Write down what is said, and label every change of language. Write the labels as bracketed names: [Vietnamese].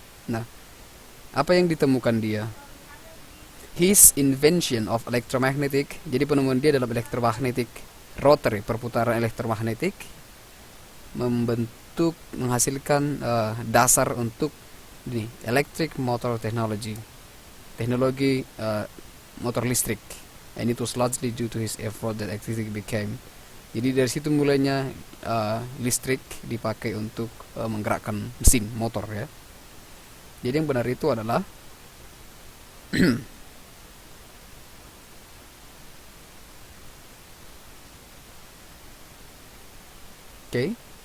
[Indonesian] Nah, apa yang ditemukan dia? [English] His invention of electromagnetic. [Indonesian] Jadi penemuan dia dalam electromagnetic rotary, perputaran elektromagnetik, menghasilkan dasar untuk ini electric motor technology, teknologi motor listrik. [English] And it was largely due to his effort that electricity became. [Indonesian] Jadi dari situ mulainya listrik dipakai untuk menggerakkan mesin motor ya. Jadi yang benar itu adalah okay.